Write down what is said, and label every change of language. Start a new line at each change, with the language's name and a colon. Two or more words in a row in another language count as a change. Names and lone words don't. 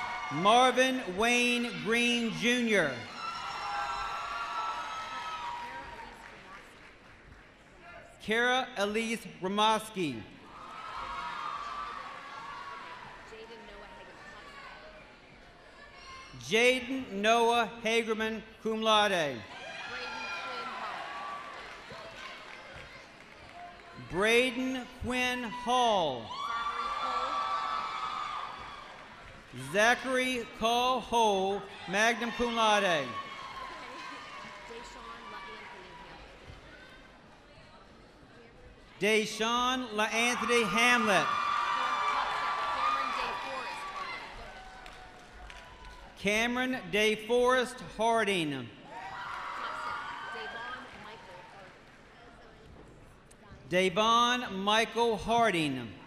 English: Marvin Wayne Green, Jr. Kara Elise Ramoski. Jaden Noah Hagerman,
Latin: cum laude.
English: Braden Quinn Hall. Zachary Cole Ho,
Latin: magna cum laude.
English: Deshaun LaAnthony Hamlet. Cameron DeForest Harding. Davon Michael Harding.